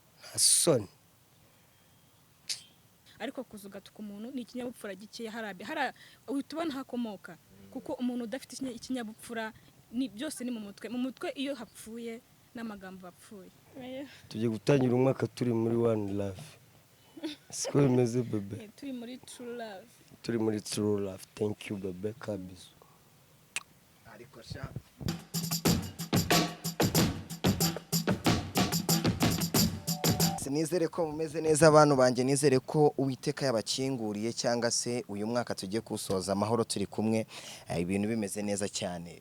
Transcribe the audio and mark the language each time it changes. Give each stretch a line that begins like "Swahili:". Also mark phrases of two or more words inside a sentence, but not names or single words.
Kinyarwanda: Hasoni ariko kuzuga tuka umuntu ni ikinyabupfura gikeya utubona hakomoka kuko umuntu udafite ikinyabupfura ni byose ni mu mutwe iyo hapfuye n'amagambo bapfuye. tugiye gutangira umwaka turi muri
English: one love
Kinyarwanda: siko bimeze bebe turi muri
English: true love thank you
Kinyarwanda: bebe kabisa ariko sha nizere ko mumeze neza abantu banjye, nizere ko Uwiteka yabakinguriye cyangwa se uyu mwaka tugiye kusoza amahoro turi kumwe, ibintu bimeze neza cyane.